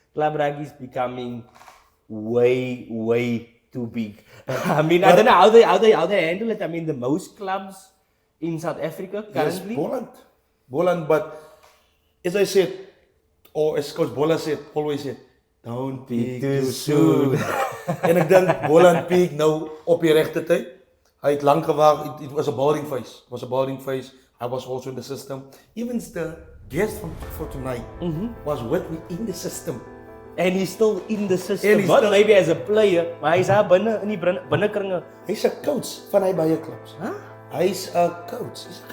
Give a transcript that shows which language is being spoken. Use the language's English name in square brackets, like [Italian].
[English] Club rugby is becoming way too big. I mean, I don't know how they handle it. I mean, the most clubs in South Africa currently. Yes, Boland, but as I said, or as Coach Bola said, always said, don't peak too soon. [Afrikaans] En ek dink Boland peak nou op die regte tyd. Hy het lank gewag. [English] It was a boring phase. I was also in the system. Even the guest for tonight was with me in the system. And he's still in the system. And he's Not still- maybe as a player, [Afrikaans] maar hy's daar binne in die binnekringe. Hy's 'n coach van hy baie clubs. Huh? Hy's 'n coach.